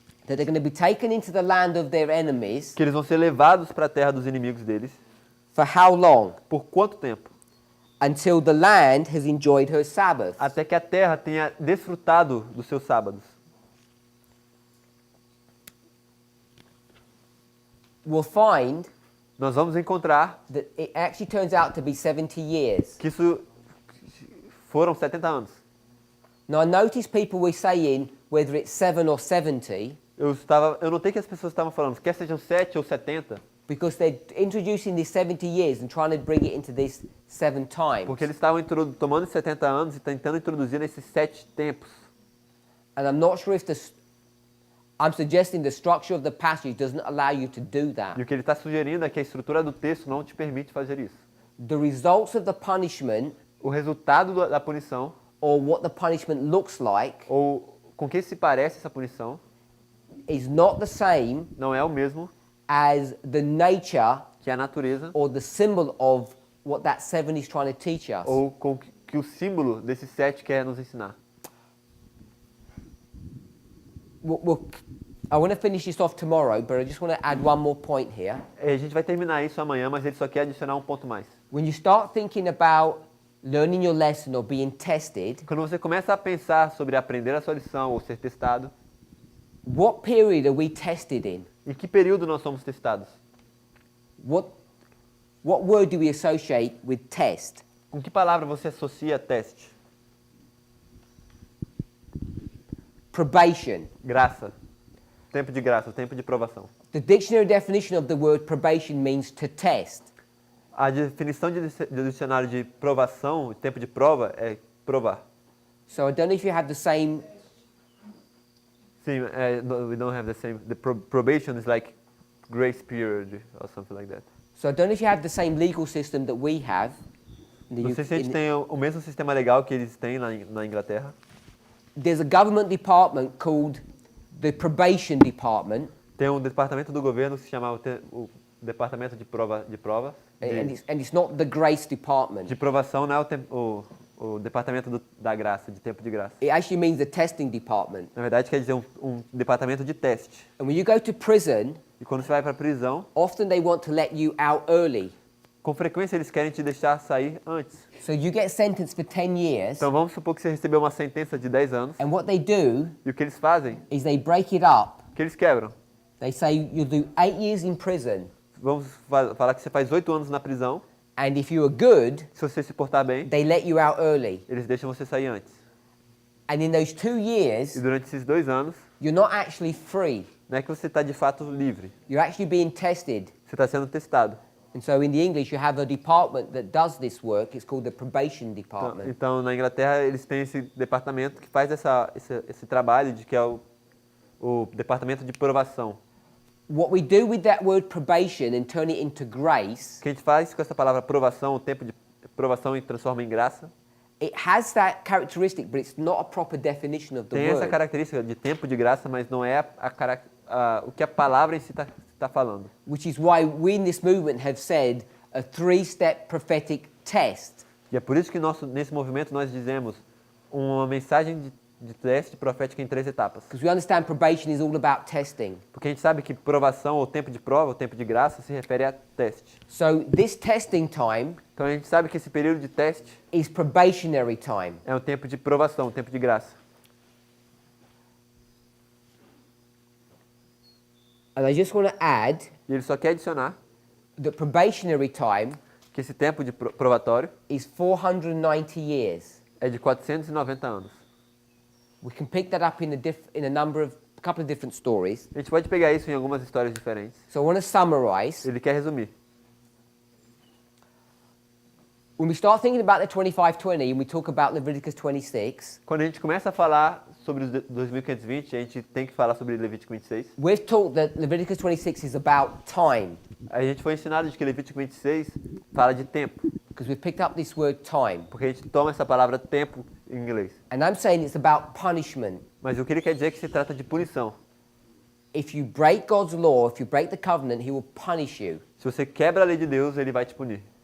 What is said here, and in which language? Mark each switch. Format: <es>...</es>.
<en>That they're going to be taken into the land of their enemies.</en> <pt>Que eles vão ser levados para a terra dos inimigos deles.</pt> <en>For how long?</en> <pt>Por quanto tempo?</pt> <en>Until the land has enjoyed her Sabbath.</en> <pt>Até que a terra tenha desfrutado dos seus sábados.</pt> <en>we'll find</en> <pt>nós vamos encontrar</pt> <en>that it actually turns out to be 70 years.</en> <pt>que isso foram 70 anos.</pt> <en>Now I notice people were saying whether it's 7 or 70</en> <pt>Eu notei que as pessoas estavam falando, quer sejam 7 ou 70,</pt> <en>because they're introducing these 70 years and trying to bring it into this 7 times.</en> <pt>porque eles estavam tomando 70 anos e tentando introduzir nesses 7 tempos.</pt> <en>And I'm not sure if I'm suggesting the structure of the passage doesn't allow you to do that.</en> <pt>E o que ele está sugerindo é que a estrutura do texto não te permite fazer isso.</pt> <en>The results of the punishment,</en> <pt>O resultado da punição,</pt> <en>or what the punishment looks like,</en> <pt>ou com que se parece essa punição,</pt> <en>is not the same</en> <pt>não é o mesmo</pt> <en>as the nature</en> <pt>que a natureza</pt> <en>or the symbol of what that 7 is trying to teach us.</en> <pt>ou com que o símbolo desse 7 quer nos ensinar.</pt> <en>I want to finish this off tomorrow, but I just want to add one more point here.</en> <pt>A gente vai terminar isso amanhã, mas ele só quer adicionar um ponto mais.</pt> <en>When you start thinking about learning your lesson or being tested,</en> <pt>Quando você começa a pensar sobre aprender a sua lição ou ser testado,</pt> <en>what period are we tested in?</en> <pt>em que período nós somos testados?</pt> <en>What word do we associate with test?</en> <pt>Com que palavra você associa teste?</pt> <en>Probation.</en> <pt>Graça. Tempo de graça, tempo de provação.</pt> <en>The dictionary definition of the word probation means to test.</en> <pt>A definição de dicionário de provação, tempo de prova, é provar.</pt> <en>So I don't know if you have the same.</en> <pt>Sim,</pt> <en>we don't have the same. The probation is like grace period or something like that. So I don't know if you have the same legal system that we have.</en> <pt>Não sei se a gente tem o mesmo sistema legal que eles têm na Inglaterra.</pt> <en>There's a government department called the probation department.</en> <pt>Tem um departamento do governo que se chama o departamento de prova,</pt> <en>And it's not the grace department.</en> <pt>de provação, não é o departamento da graça, de tempo de graça.</pt> <en>It actually means the testing department.</en> <pt>Na verdade, quer dizer um departamento de teste.</pt> <en>And when you go to prison,</en> <pt>E quando você vai para a prisão,</pt> <en>often they want to let you out early.</en> <pt>com frequência eles querem te deixar sair antes.</pt> <en>So you get sentenced for 10 years.</en> <pt>Então vamos supor que você recebeu uma sentença de 10 anos.</pt> <en>And what they do</en> <pt>E o que eles fazem?</pt> <en>is they break it up.</en> <pt>O que eles quebram?</pt> <en>They say you'll do 8 years in prison.</en> <pt>Vamos falar que você faz 8 anos na prisão.</pt> <en>And if you are good,</en> <pt>Se você se portar bem,</pt> <en>they let you out early.</en> <pt>eles deixam você sair antes.</pt> <en>And in those 2 years,</en> <pt>E durante esses 2 anos,</pt> <en>you're not actually free.</en> <pt>não é que você está de fato livre.</pt> <en>You're actually being tested.</en> <pt>Você está sendo testado.</pt> <en>And so in the English, you have a department that does this work. It's called the probation department.</en> <pt>Então, na Inglaterra, eles têm esse departamento que faz esse trabalho, que é o departamento de provação.</pt> <en>What we do with that word probation and turn it into grace,</en> <pt>O que a gente faz com essa palavra provação, o tempo de provação e transforma em graça,</pt> <en>it has that characteristic, but it's not a proper definition of the</en> <pt>tem essa</pt> <en>word.</en> <pt>característica de tempo de graça, mas não é o que a palavra em si está falando.</pt> <en>Which is why we in this movement have said a 3-step prophetic test.</en> <pt>E é por isso que nesse movimento nós dizemos uma mensagem de teste profética em 3 etapas.</pt> <en>Because we understand probation is all about testing.</en> <pt>Porque a gente sabe que provação, ou tempo de prova, ou tempo de graça, se refere a teste.</pt> <en>So this testing time</en> <pt>Então a gente sabe que esse período de teste</pt> <en>is probationary time.</en> <pt>é um tempo de provação, um tempo de graça.</pt> <en>And I just want to add</en> <pt>E ele só quer adicionar</pt> <en>that probationary time</en> <pt>que esse tempo de provatório</pt> <en>is 490 years.</en> <pt>é de 490 anos.</pt> <en>We can pick that up in a couple of different stories.</en> <pt>A gente pode pegar isso em algumas histórias diferentes.</pt> <en>So I want to summarize.</en> <pt>Ele quer resumir.</pt> <en>When we start thinking about the 2520 and we talk about Leviticus 26,</en> <pt>Quando a gente começa a falar sobre os 2520, a gente tem que falar sobre Levítico 26.</pt> <en>we've taught that Leviticus 26 is about time,</en> <pt>A gente foi ensinado de que Levítico 26 fala de tempo,</pt> <en>because we've picked up this word time.</en> <pt>porque a gente toma essa palavra tempo em inglês.</pt> <en>And I'm saying it's about punishment.</en> <pt>Mas o que ele quer dizer é que se trata de punição.</pt> <en>If you break God's law, if you break the covenant, he will punish you.</en> <pt>Se você quebra a lei de Deus, ele vai te punir.</pt>